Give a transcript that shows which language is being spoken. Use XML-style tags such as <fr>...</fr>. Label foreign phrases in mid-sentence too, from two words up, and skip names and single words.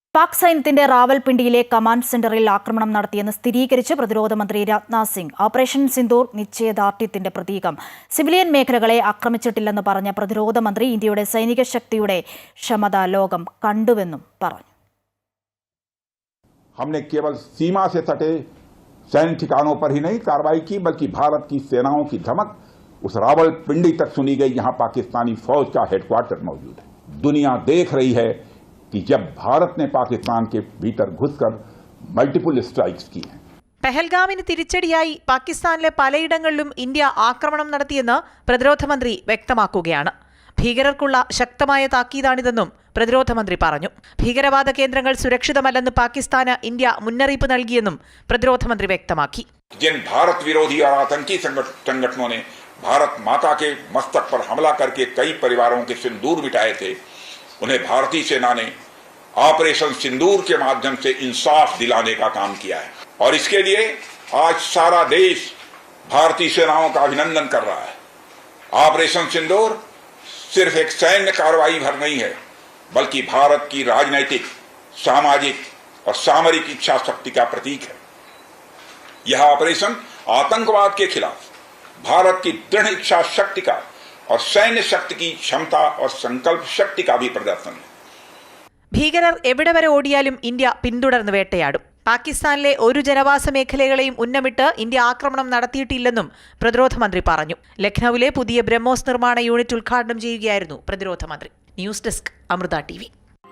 <ml>പാക് സൈന്യത്തിന്റെ റാവൽപിണ്ടിയിലെ കമാൻഡ് സെന്ററിൽ ആക്രമണം നടത്തിയെന്ന് സ്ഥിരീകരിച്ച് പ്രതിരോധ മന്ത്രി രാജ്നാഥ് സിംഗ്. ഓപ്പറേഷൻ സിന്ദൂർ നിശ്ചയദാർഢ്യത്തിന്റെ പ്രതീകം. സിവിലിയൻ മേഖലകളെ ആക്രമിച്ചിട്ടില്ലെന്ന് പറഞ്ഞ പ്രതിരോധ മന്ത്രി ഇന്ത്യയുടെ സൈനിക ശക്തിയുടെ ക്ഷമത ലോകം കണ്ടുവെന്നും പറഞ്ഞു.</ml> <hi>हमने केवल सीमा से सटे सैन्य ठिकानों पर ही नहीं कार्रवाई की, बल्कि भारत की सेनाओं की धमक उस रावलपिंडी तक सुनी गई, जहां पाकिस्तानी फौज का हेडक्वार्टर मौजूद है. दुनिया देख रही है कि जब भारत ने पाकिस्तान के भीतर घुसकर</hi> <en>multiple strikes</en> <hi>की हैं.</hi> <ml>പെഹൽഗാമിന് തിരിച്ചടിയായി പാകിസ്ഥാനിലെ പലയിടങ്ങളിലും ഇന്ത്യ ആക്രമണം നടത്തിയെന്ന് പ്രതിരോധ മന്ത്രി വ്യക്തമാക്കുകയാണ്. ഭീകരർക്കുള്ള ശക്തമായ താക്കീതാണിതെന്നും പ്രതിരോധ മന്ത്രി പറഞ്ഞു. ഭീകരവാദ കേന്ദ്രങ്ങൾ സുരക്ഷിതമല്ലെന്ന് പാകിസ്ഥാന് ഇന്ത്യ മുന്നറിയിപ്പ് നൽകിയെന്നും പ്രതിരോധ മന്ത്രി വ്യക്തമാക്കി.</ml> <hi>जिन भारत विरोधी और आतंकी संगठनों ने भारत माता के मस्तक पर हमला करके कई परिवारों के सिंदूर मिटाए थे, उन्हें भारतीय सेना ने ऑपरेशन सिंदूर के माध्यम से इंसाफ दिलाने का काम किया है. और इसके लिए आज सारा देश भारतीय सेनाओं का अभिनंदन कर रहा है. ऑपरेशन सिंदूर सिर्फ एक सैन्य कार्रवाई भर नहीं है, बल्कि भारत की राजनैतिक, सामाजिक और सामरिक इच्छा शक्ति का प्रतीक है. यह ऑपरेशन आतंकवाद के खिलाफ भारत की दृढ़ इच्छा शक्ति का और सैन्य शक्ति की क्षमता और संकल्प शक्ति का भी प्रदर्शन है.</hi> <ml>ഭീകരർ എവിടെ വരെ ഓടിയാലും ഇന്ത്യ പിന്തുടർന്ന് വേട്ടയാടും. പാകിസ്ഥാനിലെ ഒരു ജനവാസ മേഖലകളെയും ഉന്നമിട്ട് ഇന്ത്യ ആക്രമണം നടത്തിയിട്ടില്ലെന്നും പ്രതിരോധ മന്ത്രി പറഞ്ഞു. ലഖ്നൌവിലെ പുതിയ ബ്രഹ്മോസ് നിർമ്മാണ യൂണിറ്റ് ഉദ്ഘാടനം ചെയ്യുകയായിരുന്നു പ്രതിരോധ മന്ത്രി.</ml> <en>news desk,</en> <ml>അമൃത TV.</ml>